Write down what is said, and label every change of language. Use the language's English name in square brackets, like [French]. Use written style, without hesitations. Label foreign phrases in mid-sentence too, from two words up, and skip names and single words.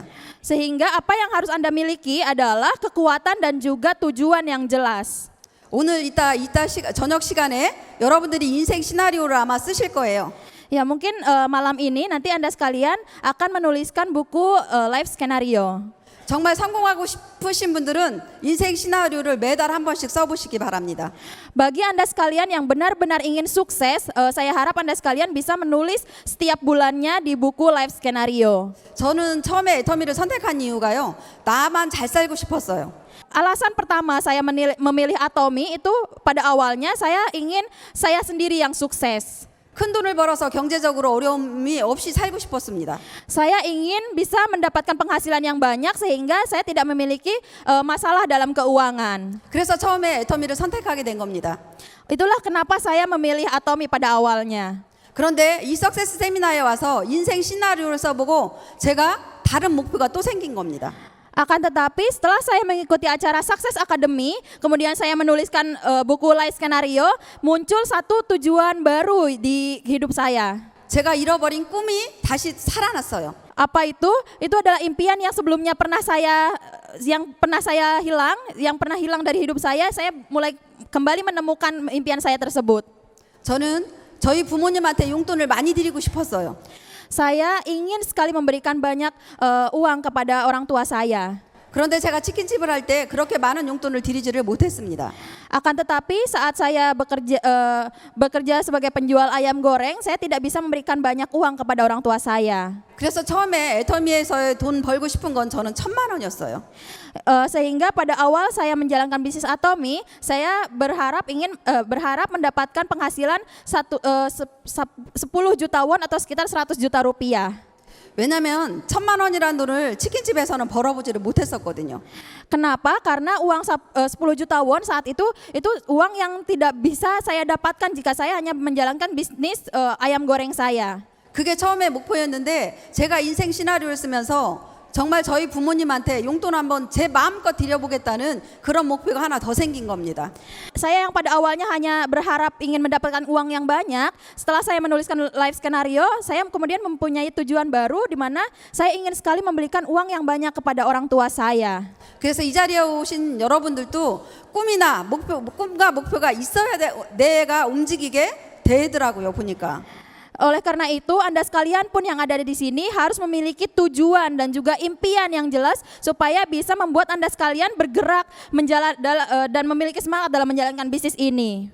[Indonesian] Sehingga apa yang harus Anda miliki adalah kekuatan dan juga tujuan yang jelas. [Korean] 오늘 저녁 시간에 여러분들이 인생 시나리오를 아마 쓰실 거예요. [Indonesian] Ya, mungkin malam ini nanti Anda sekalian akan menuliskan buku [English] life scenario. [Korean] 정말 성공하고 싶으신 분들은 인생 시나리오를 매달 한 번씩 써보시기 바랍니다. [Indonesian] Bagi Anda sekalian yang benar-benar ingin sukses, saya harap Anda sekalian bisa menulis setiap bulannya di buku [English] life scenario. [Korean] 저는 처음에 애터미를 선택한 이유가요, 나만 잘 살고 싶었어요. [Indonesian] Alasan pertama saya memilih Atomi itu pada awalnya saya ingin saya sendiri yang sukses. [Korean] 큰 돈을 벌어서 경제적으로 어려움이 없이 살고 싶었습니다. [Indonesian] Saya ingin bisa mendapatkan penghasilan yang banyak sehingga saya tidak memiliki masalah dalam keuangan. [Korean] 그래서 처음에 애터미를 선택하게 된 겁니다. [Indonesian] Itulah kenapa saya memilih Atomi pada awalnya. [Korean] 그런데 이 석세스 세미나에 와서 인생 시나리오를 써보고 제가 다른 목표가 또 생긴 겁니다. [Indonesian] Akan tetapi setelah saya mengikuti acara Success Academy, kemudian saya menuliskan buku [English] life scenario, [Indonesian] muncul satu tujuan baru di hidup saya. [Korean] 제가 잃어버린 꿈이 다시 살아났어요. [Indonesian] Apa itu? Itu adalah impian yang sebelumnya pernah saya hilang, yang pernah hilang dari hidup saya mulai kembali menemukan impian saya tersebut. [Korean] 저는 저희 부모님한테 용돈을 많이 드리고 싶었어요. [Indonesian] Saya ingin sekali memberikan banyak uang kepada orang tua saya. [Korean] 그런데 제가 치킨집을 할 때 그렇게 많은 용돈을 드리지를 못했습니다. [Indonesian] Akan tetapi saat saya bekerja sebagai penjual ayam goreng, saya tidak bisa memberikan banyak uang kepada orang tua saya. [Korean] 그래서 처음에 애터미에서 돈 벌고 싶은 건 저는 1,000만 원이었어요. [Indonesian] Sehingga pada awal saya menjalankan bisnis Atomy, saya berharap mendapatkan penghasilan 10 juta won atau sekitar 100 juta rupiah. [Korean] 왜냐하면 1,000만 원이라는 돈을 치킨집에서는 벌어보지를 못했었거든요. [Indonesian] Kenapa? Karena uang 10 juta won saat itu uang yang tidak bisa saya dapatkan jika saya hanya menjalankan bisnis ayam goreng saya. [Korean] 그게 처음에 목표였는데 제가 인생 시나리오를 쓰면서 정말 저희 부모님한테 용돈 한번 제 마음껏 드려보겠다는 그런 목표가 하나 더 생긴 겁니다. [Indonesian] Saya yang pada awalnya hanya berharap ingin mendapatkan uang yang banyak, setelah saya menuliskan [English] life skenario, [Indonesian] saya kemudian mempunyai tujuan baru di mana saya ingin sekali memberikan uang yang banyak kepada orang tua saya. [Korean] 그래서 이 자리에 오신 여러분들도 꿈과 목표가 있어야 내가 움직이게 되더라고요, 보니까. [Indonesian] Oleh karena itu, Anda sekalian pun yang ada di sini harus memiliki tujuan dan juga impian yang jelas supaya bisa membuat Anda sekalian bergerak dan memiliki semangat dalam menjalankan bisnis ini.